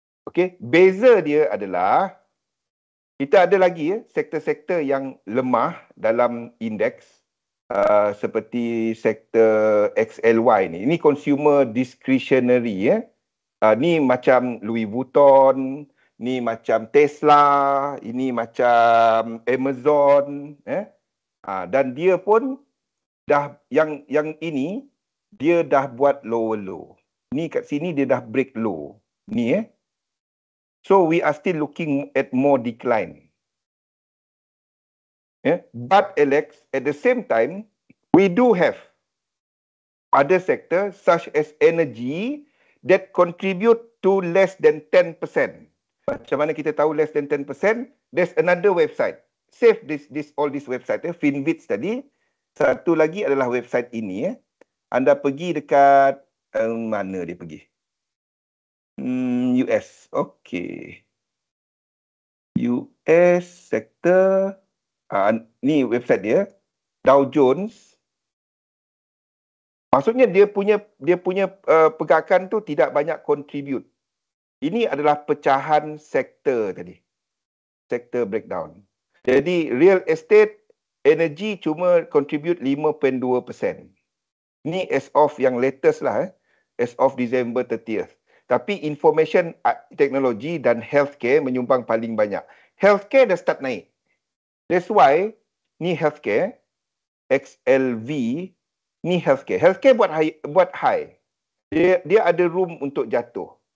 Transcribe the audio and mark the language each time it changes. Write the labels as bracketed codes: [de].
[ms] Okey, beza dia adalah kita ada lagi sektor-sektor yang lemah dalam indeks seperti sektor XLY ni. Ini consumer discretionary Ni macam Louis Vuitton, ni macam Tesla, ini macam Amazon, dan dia pun dah yang ini dia dah buat lower low. Ni kat sini dia dah break low. [en] Ni So we are still looking at more decline. But Alex, at the same time, we do have other sectors such as energy that contribute to less than 10%. [ms] Macam mana kita tahu [en] less than 10%? There's another website. Save all this website. Finvits tadi. [ms] Satu lagi adalah website ini. Anda pergi dekat mana dia pergi? [en] US. Okay. US sector. [ms] Ni website dia. [en] Dow Jones. [ms] Maksudnya dia punya pergerakan tu tidak banyak contribute. Ini adalah pecahan sektor tadi. Sektor breakdown. Jadi real estate, energy cuma contribute 5.2%. [en] Ni as of yang latest lah. As of December 30th. [ms] Tapi information teknologi dan healthcare menyumbang paling banyak. Healthcare dah start naik. [en] That's why ni healthcare, XLV, ni healthcare. [ms] Healthcare buat high. Dia ada room untuk jatuh.